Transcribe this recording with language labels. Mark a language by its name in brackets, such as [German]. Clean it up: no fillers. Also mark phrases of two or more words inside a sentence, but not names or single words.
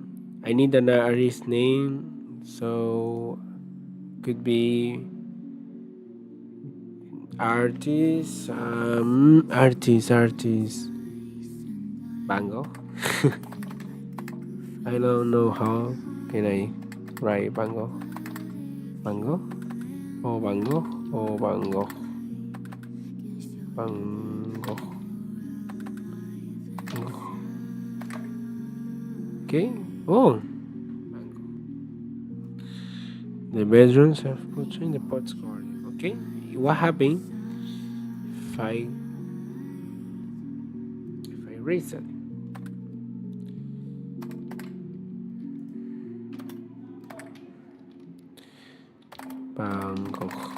[English] I need an artist name. So could be artist. Artist. Bango. I don't know how can I write Bango. Bango. Oh Bango. Oh Bango. Bango. Bango. Okay. Oh. The bedrooms have put in the pots garden. Okay. What happened if I erase it? Bango.